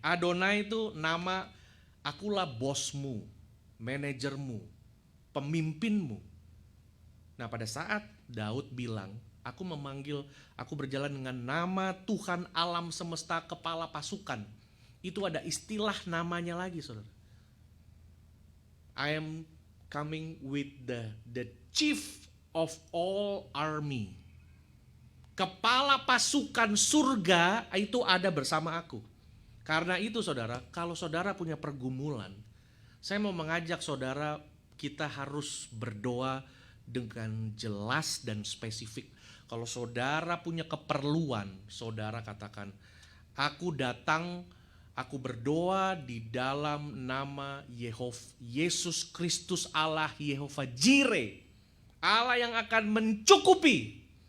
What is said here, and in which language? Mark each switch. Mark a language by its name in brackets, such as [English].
[Indonesian] Adonai itu nama, akulah bosmu, manajermu, pemimpinmu. Nah pada saat Daud bilang, aku berjalan dengan nama Tuhan alam semesta kepala pasukan. Itu ada istilah namanya lagi, saudara. [English] I am coming with the chief of all army. [Indonesian] Kepala pasukan surga itu ada bersama aku. Karena itu saudara, kalau saudara punya pergumulan, saya mau mengajak saudara, kita harus berdoa dengan jelas dan spesifik. Kalau saudara punya keperluan, saudara katakan, aku datang, aku berdoa di dalam nama Yesus Kristus Allah, Yehova Jireh, Allah yang akan mencukupi.